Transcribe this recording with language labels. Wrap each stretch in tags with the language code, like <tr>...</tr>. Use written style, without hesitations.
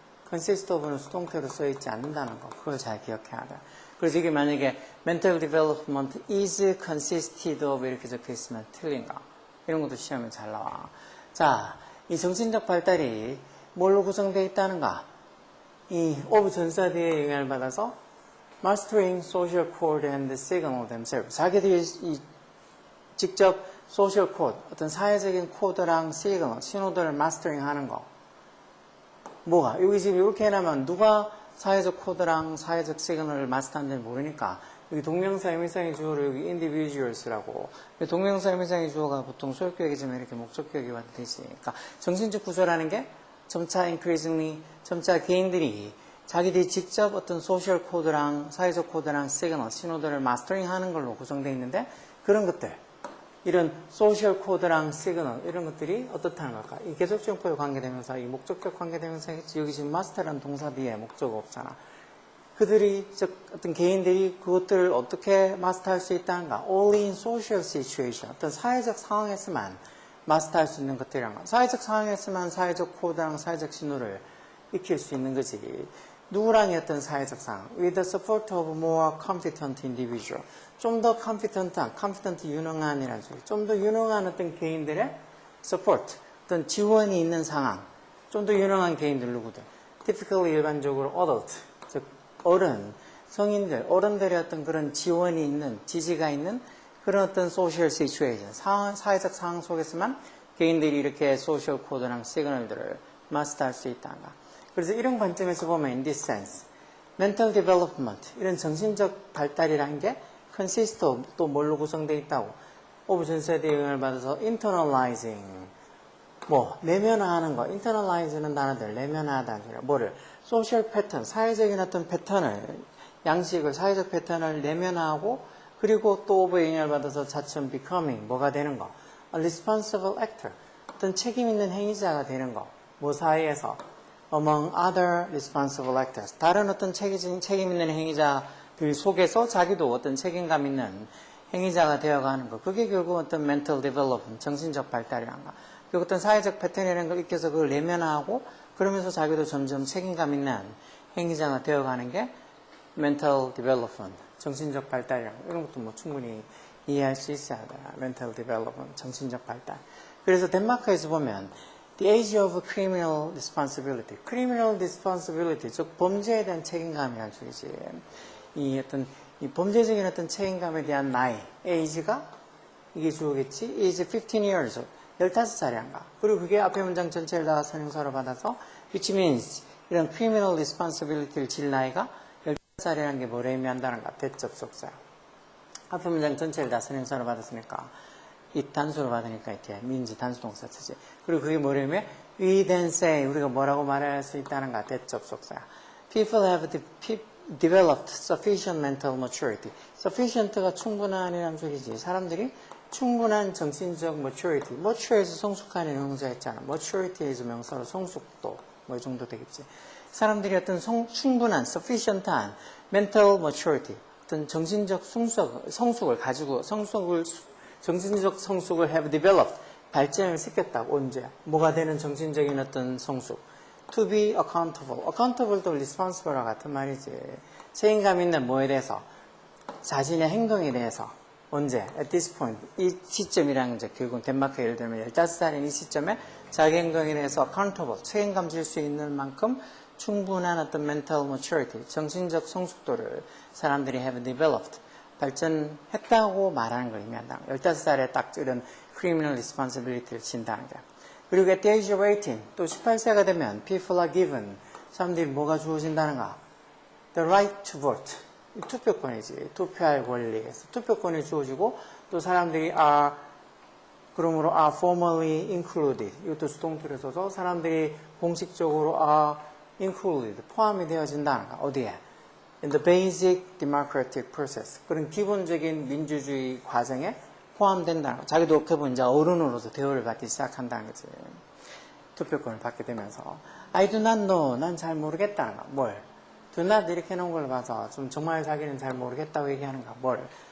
<ko>consist of는 수동태로 써있지 않는다는 거. 그걸 잘 기억해야 돼. 그래서 이게 만약에</ko> <en>mental development is consisted of</en> <ko>이렇게 적혀 있으면 틀린가? 이런 것도 시험에 잘 나와. 자, 이 정신적 발달이 뭘로 구성되어 있다는가?</ko> <en>이 of</en> <ko>전사 뒤에 영향을 받아서</ko> <en>mastering social code and signal themselves.</en> <ko>자기들이 직접 social code, 어떤 사회적인 코드랑 시그널, 신호들을 마스터링 하는 거. 뭐가? 여기 지금 이렇게 해놓으면 누가 사회적 코드랑 사회적 시그널을 마스터하는지 모르니까 여기 동명사 의미상의 주어로 여기 individuals라고 동명사 의미상의 주어가 보통 소유격이지만 이렇게 목적격이 와도 되지. 그러니까 정신적 구조라는 게 점차 increasingly 점차 개인들이 자기들이 직접 어떤 소셜 코드랑 사회적 코드랑 시그널, 신호들을 마스터링 하는 걸로 구성되어 있는데 그런 것들 이런 소셜 코드랑 시그널 이런 것들이 어떻다는 걸까? 이 계속적용법에 관계되면서 이 목적격 관계되면서 여기 지금 마스터라는 동사 뒤에 목적어 없잖아. 그들이 즉 어떤 개인들이 그것들을 어떻게 마스터할 수 있다는가?</ko> <en>Only in social situation</en> <ko>어떤 사회적 상황에서만 마스터할 수 있는 것들이란 거. 사회적 상황에서만 사회적 코드랑 사회적 신호를 익힐 수 있는 거지. 누구랑의 어떤 사회적 상황?</ko> <en>With the support of more competent individual.</en> <ko>좀 더 competent 유능한이라는 소리. 좀 더 유능한 어떤 개인들의 support, 어떤 지원이 있는 상황. 좀 더 유능한 개인들 누구들? Typically 일반적으로 adult, 즉 어른, 성인들, 어른들의 어떤 그런 지원이 있는, 지지가 있는 그런 어떤 social situation, 사회적 상황 속에서만 개인들이 이렇게 social 코드랑 시그널들을 마스터할 수 있다는가. 그래서 이런 관점에서 보면</ko> <en>in this sense, mental development,</en> <ko>이런 정신적 발달이라는 게 consist of, 또 뭘로 구성되어 있다고? of 전세대의 영향을 받아서 internalizing, 뭐 내면화하는 거, internalize는 단어들, 내면화하다는 소리야. 뭐를? social pattern, 사회적인 어떤 패턴을, 양식을, 사회적 패턴을 내면화하고 그리고 또 of의 영향을 받아서 차츰 becoming, 뭐가 되는 거?</ko> <en>a responsible actor,</en> <ko>어떤 책임 있는 행위자가 되는 거. 뭐 사이에서?</ko> <en>among other responsible actors.</en> <ko>다른 어떤 책임 있는 행위자들 속에서 자기도 어떤 책임감 있는 행위자가 되어가는 거. 그게 결국 어떤 mental development, 정신적 발달이란 거. 결국 어떤 사회적 패턴이라는 걸 익혀서 그걸 내면화하고 그러면서 자기도 점점 책임감 있는 행위자가 되어가는 게 mental development, 정신적 발달이란 거. 이런 것도 뭐 충분히 이해할 수 있어야 돼. mental development, 정신적 발달. 그래서 덴마크에서 보면</ko> <en>The age of criminal responsibility.</en> <ko>criminal responsibility, 즉 범죄에 대한 책임감이라는 소리지. 이 어떤 이 범죄적인 어떤 책임감에 대한 나이, age가 이게 주어겠지.</ko> <en>is 15 years, 15살이란가.</en> <ko>그리고 그게 앞에 문장 전체를 다 선행사로 받아서</ko> <en>which means</en> <ko>이런 criminal responsibility를 질 나이가 15살이라는 게 뭐를 의미한다는가? 대접속사. 앞에 문장 전체를 다 선행사로 받았으니까 이 단수로 받으니까 이렇게 민지 단수 동사 쓰지. 그리고 그게 뭐냐면</ko> <en>we then say</en> <ko>우리가 뭐라고 말할 수 있다는가? 대접속사야.</ko> <en>People have developed sufficient mental maturity.</en> <ko>sufficient가 충분한이라는 소리지. 사람들이 충분한 정신적 maturity. mature에서 성숙한의 명사 했잖아. maturity에서 명사로 성숙도 뭐 이 정도 되겠지. 사람들이 어떤 충분한 sufficient한 mental maturity 어떤 정신적 성숙을 가지고 정신적 성숙을 have developed, 발전을 시켰다고. 언제? 뭐가 되는 정신적인 어떤 성숙?</ko> <en>To be accountable.</en> <ko>accountable도 responsible와 같은 말이지. 책임감 있는 뭐에 대해서? 자신의 행동에 대해서. 언제?</ko> <en>At this point.</en> <ko>이 시점이라는 게 결국은 덴마크 예를 들면 15살인 이 시점에 자기 행동에 대해서 accountable, 책임감 질 수 있는 만큼 충분한 어떤 mental maturity, 정신적 성숙도를 사람들이 have developed, 발전했다고 말하는 걸 의미한다. 15살에 딱 이런 criminal responsibility를 진다는 거야. 그리고 at the age of 18, 또 18세가 되면</ko> <en>people are given,</en> <ko>사람들이 뭐가 주어진다는가?</ko> <en>The right to vote, 투표권이지.</en> <ko>투표할 권리에서 투표권이 주어지고 또 사람들이 그러므로</ko> <en>are formally included,</en> <ko>이것도 수동태로 써서 사람들이 공식적으로 are included, 포함이 되어진다는가? 어디에?</ko> <en>in the basic democratic process.</en> <ko>그런 기본적인 민주주의 과정에 포함된다는 거. 자기도 어떻게 보면 이제 어른으로서 대우를 받기 시작한다는 거지. 투표권을 받게 되면서.</ko> <en>I do not know.</en> <ko>난 잘 모르겠다는 거. 뭘? do not 이렇게 해놓은 걸 봐서 좀 정말 자기는 잘 모르겠다고 얘기하는가. 뭘?</ko>